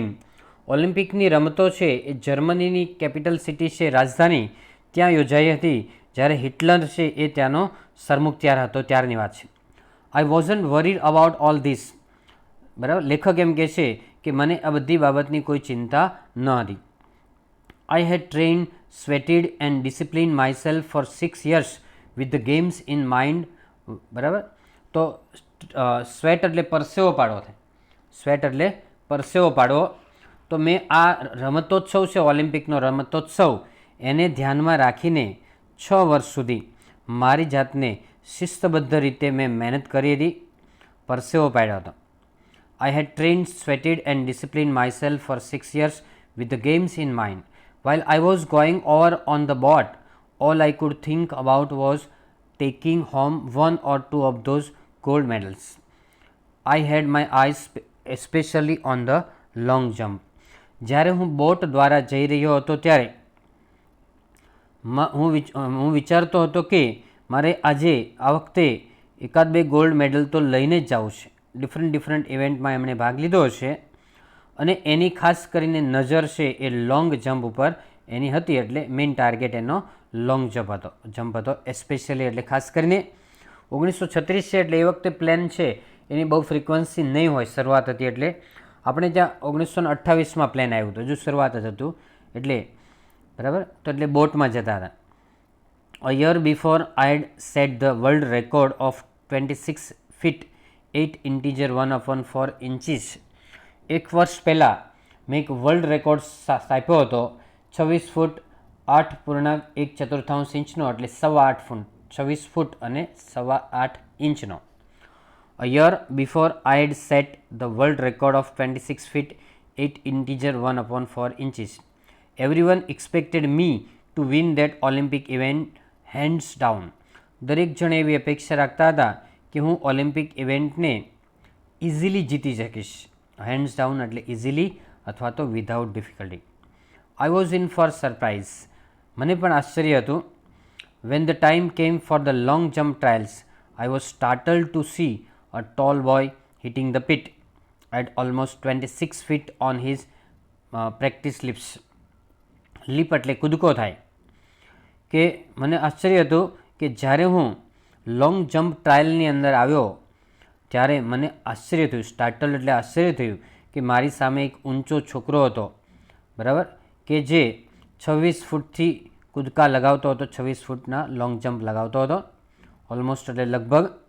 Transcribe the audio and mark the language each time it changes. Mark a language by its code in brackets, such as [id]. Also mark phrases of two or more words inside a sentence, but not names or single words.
[gu] ઓલિમ્પિકની રમતો છે એ જર્મનીની [en] capital city [gu] છે, રાજધાની, ત્યાં યોજાઈ હતી જ્યારે હિટલર છે એ ત્યાંનો સરમુખ હતો ત્યારની વાત છે. [en] I wasn't worried about all this. [gu] બરાબર, લેખક એમ કહે છે કે મને આ બધી બાબતની કોઈ ચિંતા ન હતી. [en] I had trained, sweated and disciplined myself for 6 years with the games in mind. [gu] બરાબર, તો સ્વેટ એટલે પરસેવો પાડવો થાય, સ્વેટ એટલે પરસેવો પાડવો. તો મેં આ રમતોત્સવ છે, ઓલિમ્પિકનો રમતોત્સવ, એને ધ્યાનમાં રાખીને 6 વર્ષ સુધી મારી જાતને શિસ્તબદ્ધ રીતે મેં મહેનત કરી હતી, પરસેવો પાડ્યો હતો. [en] I had trained, sweated and disciplined myself for 6 years with the games in mind. While I was going over on the boat, all I could think about was taking home 1 or 2 of those gold medals. I had my eyes especially on the long jump. [gu] જ્યારે હું બોટ દ્વારા જઈ રહ્યો હતો ત્યારે હું વિચારતો હતો કે મારે આજે આ વખતે 1-2 ગોલ્ડ મેડલ તો લઈને જ જવું છે. [en] different event [gu] એમણે ભાગ લીધો છે અને એની ખાસ કરીને નજર છે એ [en] long jump [gu] ઉપર એની હતી, એટલે [en] main target [gu] એનો [en] long jump [gu] હતો. એસ્પેશિયલી એટલે ખાસ કરીને 1936 છે એટલે એ વખતે પ્લેન છે એની બહુ ફ્રિકવન્સી નહીં હોય, શરૂઆત હતી એટલે. આપણે ત્યાં 1928માં પ્લેન આવ્યું હતું, હજુ શરૂઆત જ હતું એટલે. બરાબર, તો એટલે બોટમાં જતા હતા. [en] A year before I had set the world record of 26 feet 8 inches 1/4 inches. [gu] 1 વર્ષ પહેલાં મેં એક [en] world record [gu] સ્થાપ્યો હતો 26 ફૂટ 8.1/4 ઇંચનો, એટલે 8.25 ફૂટ, 26 ફૂટ અને 8.25 ઇંચનો. [en] A year before I had set the world record of 26 feet 8 inches 1/4 inches. Everyone expected me to win that Olympic event hands down. [gu] દરેક જણ એવી અપેક્ષા રાખતા હતા કે હું ઓલિમ્પિક ઇવેન્ટને ઇઝીલી જીતી શકીશ. [en] hands down [gu] એટલે ઇઝીલી અથવા તો [en] without difficulty. I was in for surprise. [gu] મને પણ આશ્ચર્ય હતું. [en] When the time came for the long jump trials, I was startled to see a tall boy hitting the pit at almost 26 feet on his practice leaps. [gu] લીપ એટલે કૂદકો થાય. કે મને આશ્ચર્ય હતું કે જ્યારે હું [en] long jump trial [gu] અંદર આવ્યો ત્યારે મને આશ્ચર્ય થયું. સ્ટાર્ટલ એટલે આશ્ચર્ય થયું કે મારી સામે એક ઊંચો છોકરો હતો, બરાબર, કે જે 26 ફૂટથી કૂદકા લગાવતો હતો, 26 ફૂટના [en] long jump [gu] લગાવતો હતો, ઓલમોસ્ટ એટલે લગભગ.